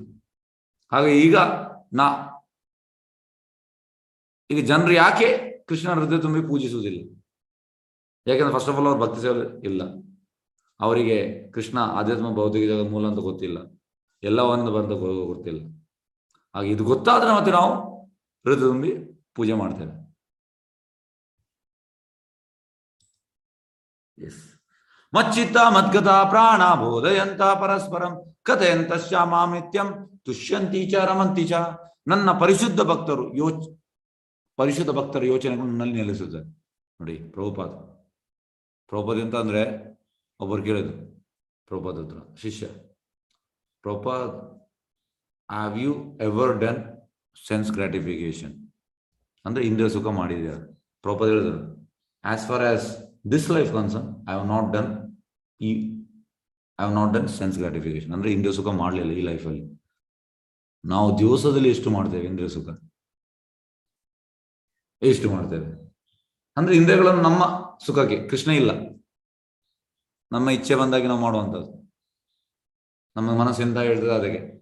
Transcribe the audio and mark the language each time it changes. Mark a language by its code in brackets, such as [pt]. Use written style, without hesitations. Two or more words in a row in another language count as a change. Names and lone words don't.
[kn] ಹಾಗೆ ಈಗ ಜನರು ಯಾಕೆ ಕೃಷ್ಣನ ಹೃದಯ ತುಂಬಿ ಪೂಜಿಸುವುದಿಲ್ಲ? ಯಾಕೆಂದ್ರೆ [en] first of all [kn] ಅವ್ರು ಭಕ್ತಿ ಸೇವೆ ಇಲ್ಲ, ಅವರಿಗೆ ಕೃಷ್ಣ ಆಧ್ಯಾತ್ಮ ಭೌತಿಕ ಜಗದ ಮೂಲ ಅಂತ ಗೊತ್ತಿಲ್ಲ, ಎಲ್ಲವನ್ನ ಬಂದ ಗೊತ್ತಿಲ್ಲ. ಹಾಗೆ ಇದು ಗೊತ್ತಾದ್ರೆ ಮತ್ತೆ ನಾವು ಹೃದಯ ತುಂಬಿ ಪೂಜೆ ಮಾಡ್ತೇವೆ. [sa] ಮಚ್ಚಿತ್ತ ಮದ್ಗತ ಪ್ರಾಣ ಬೋಧಯಂತ ಪರಸ್ಪರಂ ಕಥೆಯಂತ ಶ್ಯಾಮಾಮಿತ್ಯಂ ತುಷ್ಯಂತಿ ಚ ರಮಂತಿ ಚ. [kn] ನನ್ನ ಪರಿಶುದ್ಧ ಭಕ್ತರ ಯೋಚನೆಗಳು ನನ್ನಲ್ಲಿ ನೆಲೆಸುತ್ತದೆ ನೋಡಿ. ಪ್ರಭುಪಾದ ಎಂತ ಅಂದ್ರೆ, ಒಬ್ಬರು ಕೇಳಿದ್ರು ಪ್ರಭುಪಾದ ಹತ್ರ, ಶಿಷ್ಯ, ಪ್ರಭುಪಾದ್, [en] have you ever done sense gratification [kn] ಅಂದ್ರೆ ಇಂದ್ರಿಯ ಸುಖ ಮಾಡಿದ್ಯಾ? ಪ್ರಭುಪಾದ ಹೇಳಿದ್ರು, [en] as far as this life concern, I have not done sense gratification. [kn] ಅಂದ್ರೆ ಇಂದ್ರಿಯ ಸುಖ ಮಾಡಲಿಲ್ಲ ಈ ಲೈಫಲ್ಲಿ. ನಾವು ದಿವಸದಲ್ಲಿ ಎಷ್ಟು ಮಾಡ್ತೇವೆ ಇಂದ್ರಿಯ ಸುಖ? ಎಷ್ಟು ಮಾಡ್ತೇವೆ ಅಂದ್ರೆ ಇಂದ್ರಿಯಗಳನ್ನು ನಮ್ಮ ಸುಖಕ್ಕೆ, ಕೃಷ್ಣ ಇಲ್ಲ, ನಮ್ಮ ಇಚ್ಛೆ ಬಂದಾಗಿ ನಾವು ಮಾಡುವಂಥದ್ದು, ನಮ್ಮ ಮನಸ್ಸು ಎಂತ ಹೇಳ್ತದೆ ಅದಕ್ಕೆ.